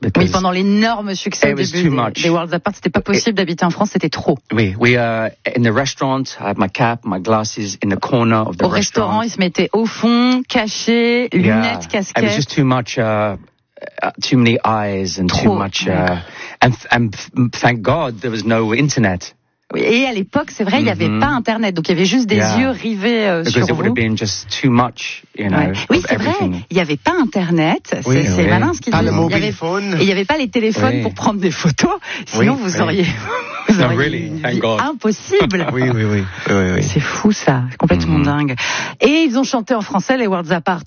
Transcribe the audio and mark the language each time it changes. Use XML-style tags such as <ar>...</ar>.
<fr>Oui, pendant l'énorme succès au début des Worlds Apart, c'était pas possible d'habiter en France, c'était trop.</fr> <en>Oui, we in the restaurant, I had my cap, my glasses in the corner of the</en> <fr>au restaurant. Au restaurant, ils se mettaient au fond, cachés, lunettes, casquettes.</fr> <en>It was just too much. Too many eyes and</en> <fr>trop.</fr> <en>Too much, and thank God there was no internet.</en> <fr>Et à l'époque, c'est vrai, il n'y avait pas internet, donc il y avait juste des yeux rivés sur</fr> <en>Because it would have been just too much, you know.</en> <fr>Oui, c'est vrai, il n'y avait pas internet. C'est malin ce qu'il dit. Pas le</fr> <en>mobile phone.</en> <fr>Il n'y avait pas les téléphones pour prendre des photos. Sinon, vous auriez.</fr> <en>Non, really, thank God.</en> <fr>Impossible. Oui. C'est fou ça, complètement dingue. Et ils ont chanté en français les Worlds Apart.</fr>